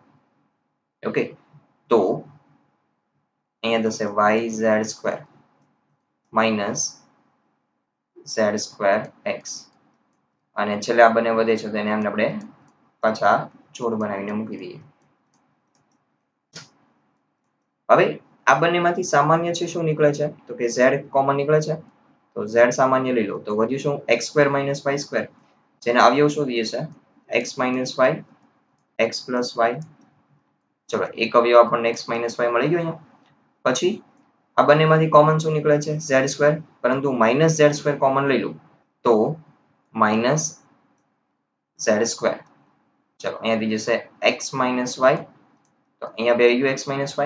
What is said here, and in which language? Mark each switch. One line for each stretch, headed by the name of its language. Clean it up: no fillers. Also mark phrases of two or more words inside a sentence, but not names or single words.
Gujarati: ઓકે તો અહીંયા થશે
English: yz² minus z² x
Gujarati: અને છેલ્લે આ બંને વધે છે તો એને આપણે પાછા જોડ બનાવીને મૂકી દઈએ. હવે આ બંનેમાંથી સામાન્ય છે શું નીકળે છે તો કે z કોમન નીકળે છે તો z સામાન્ય લઈ લો તો વધ્યું શું
English: x² minus y²
Gujarati: જેના અવયવ શોધીએ છે
English: x minus y x plus y.
Gujarati: ચલો એક અવયવ આપણને
English: x minus y
Gujarati: મળી ગયો અહીંયા. પછી આ બંનેમાંથી કોમન શું નીકળે છે z², પરંતુ
English: minus z²
Gujarati: કોમન લઈ લો તો
English: minus z².
Gujarati: ચલો અહીંયાથી જશે
English: x minus y
Gujarati: તો અહીંયા બે ગયું
English: x minus y.